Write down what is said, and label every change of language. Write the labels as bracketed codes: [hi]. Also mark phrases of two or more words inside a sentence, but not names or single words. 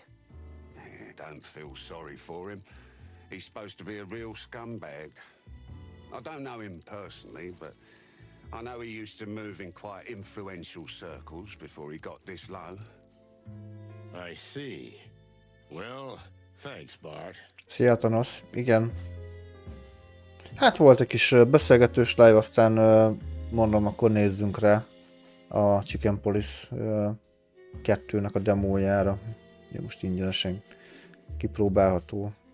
[en] Don't feel sorry for him. He's supposed to be a real scumbag. I don't know him personally, but I know he used to move in quite influential circles before he got this low. I see. Well, thanks, Bart. [hu] Szia, Thanos. Igen. Hát volt egy kis beszélgetős live, aztán mondom, akkor nézzünk rá a Chicken Police 2-nek a demójára. Ugye most ingyenesen kipróbálható.